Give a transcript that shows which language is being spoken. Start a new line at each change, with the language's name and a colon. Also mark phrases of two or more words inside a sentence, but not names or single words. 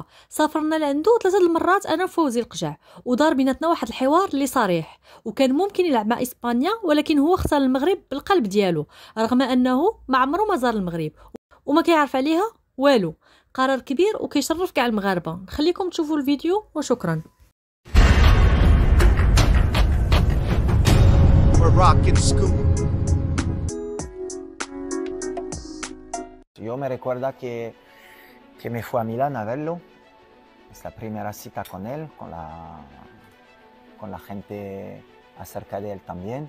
Arabic: سافرنا لعنده 3 المرات انا وفوزي القجع، ودار بيناتنا واحد الحوار اللي صريح، وكان ممكن يلعب مع اسبانيا ولكن هو اختار المغرب بالقلب ديالو رغم انه ما عمره ما زار المغرب وما كيعرف عليها والو. قرار كبير وكيشرف كاع المغاربه. نخليكم تشوفوا الفيديو وشكرا.
Spanish: Yo me recuerda que me fui a Milán a verlo, es la primera cita con él, con la gente acerca de él también.